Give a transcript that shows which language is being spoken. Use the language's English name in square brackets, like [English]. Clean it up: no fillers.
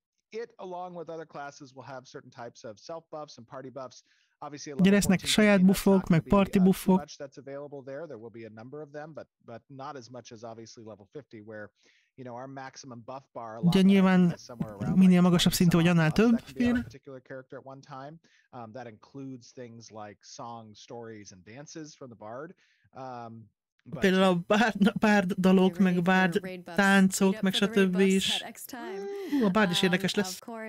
[English] It, along with other classes, will have certain types of self buffs and party buffs. Obviously, [Hungarian] ugye lesznek saját buffok, meg party buffok. [English] That's available there. There will be a number of them, but not as much as obviously level 50, where our maximum buff bar. [Hungarian] Ugye nyilván minél magasabb szintű, vagy annál több. [English] Particular character at one time. That includes things like songs, stories, and dances from the bard. [Hungarian] Például a bárd dalok, meg bárd táncok, meg stb. Is. A bárd is érdekes lesz.